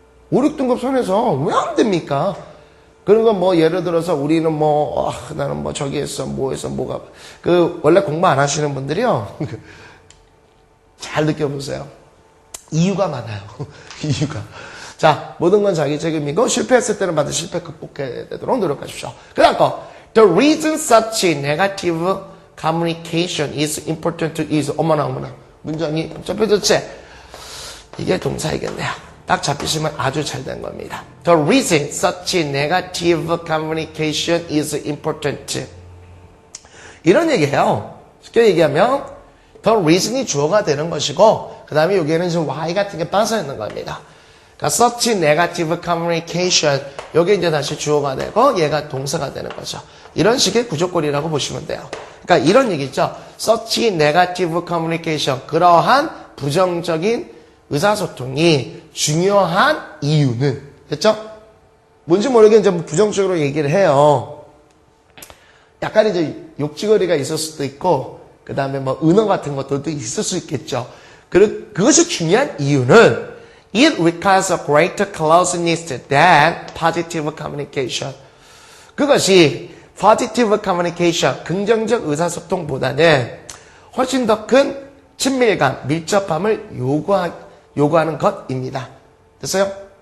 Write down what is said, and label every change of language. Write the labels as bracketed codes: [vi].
[ko] 5, 6등급 선에서 왜 안 됩니까? 그런 건 뭐 예를 들어서 우리는 뭐 나는 뭐 저기 했어 뭐 했어 뭐가 원래 공부 안 하시는 분들이요. 잘 느껴보세요. 이유가 많아요. 이유가. 자, 모든 건 자기 책임이고 실패했을 때는 반드시 실패 극복해야 되도록 노력하십시오. 그 다음 거. [en] The reason such negative communication is important is [ko] 어머나 문장이 복잡해졌지? 이게 동사이겠네요. 딱 잡히시면 아주 잘 된 겁니다. [en] The reason such negative communication is important. [ko] 이런 얘기예요. 쉽게 얘기하면 the reason이 주어가 되는 것이고 그 다음에 여기에는 지금 y 같은 게 빠져 있는 겁니다. 그러니까 such negative communication 여기 이제 다시 주어가 되고 얘가 동사가 되는 거죠. 이런 식의 구조꼴이라고 보시면 돼요. 그러니까 이런 얘기죠. [en] such negative communication [ko] 그러한 부정적인 의사소통이 중요한 이유는 됐죠? 뭔지 모르게 이제 부정적으로 얘기를 해요. 약간 이제 욕지거리가 있을 수도 있고, 그 다음에 뭐 은어 같은 것들도 있을 수 있겠죠. 그것이 중요한 이유는 [en] it requires a greater closeness than positive communication. [ko] 그것이 positive communication, 긍정적 의사소통보다는 훨씬 더 큰 친밀감, 밀접함을 요구하는 것입니다. 됐어요?